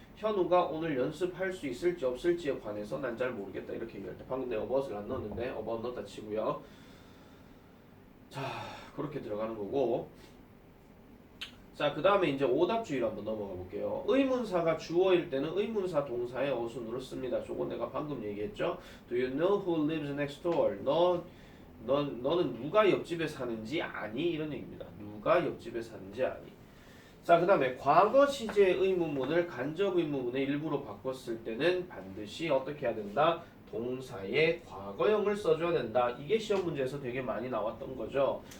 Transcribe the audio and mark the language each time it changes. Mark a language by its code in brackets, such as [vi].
[ko] 현우가 오늘 연습할 수 있을지 없을지에 관해서 난 잘 모르겠다 이렇게 얘기할 때 방금 내가 about을 안 넣었는데 about 넣었다 치고요. 자, 그렇게 들어가는 거고 자, 그 다음에 이제 오답주의로 한번 넘어가 볼게요. 의문사가 주어일 때는 의문사 동사의 어순으로 씁니다. 저건 내가 방금 얘기했죠. [en] Do you know who lives next door? [ko] 너는 누가 옆집에 사는지 아니? 이런 얘기입니다. 누가 옆집에 사는지 아니? 자, 그 다음에 과거 시제 의문문을 간접 의문문의 일부로 바꿨을 때는 반드시 어떻게 해야 된다? 동사의 과거형을 써줘야 된다. 이게 시험 문제에서 되게 많이 나왔던 거죠.